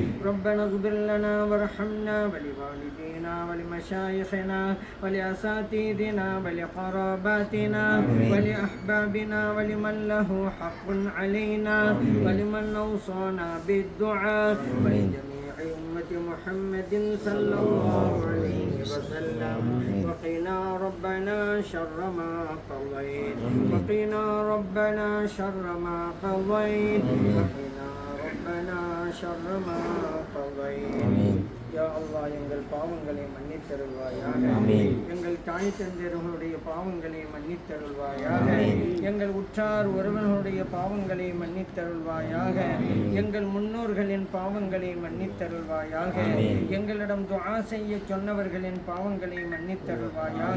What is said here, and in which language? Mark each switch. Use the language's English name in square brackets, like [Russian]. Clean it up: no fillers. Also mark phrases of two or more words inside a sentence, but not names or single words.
[Arabic] ربنا اغفر لنا وارحمنا ولوالدينا ولمشايخنا ولأساتذتنا ولقراباتنا ولأحبابنا ولمن له حق علينا ولمن أوصانا بالدعاء ولجميع أمة محمد صلى الله عليه وسلم. وقنا ربنا شر ما قضيت وقنا ربنا شر ما قضيت وقنا ربنا شر ما قضيت. يا الله, [Tamil] எங்கள் பாவங்களை மன்னித்தருள்வாயாக. எங்கள் தாய் தந்தையர்களுடைய பாவங்களை மன்னித்தருள்வாயாக. எங்கள் உற்றார் உறவினர்களுடைய பாவங்களை மன்னித்தருள்வாயாக. எங்கள் முன்னோர்களின் பாவங்களை மன்னித்தருள்வாயாக. எங்களிடம் துஆ செய்ய சொன்னவர்களின் பாவங்களை மன்னித்தருள்வாயாக.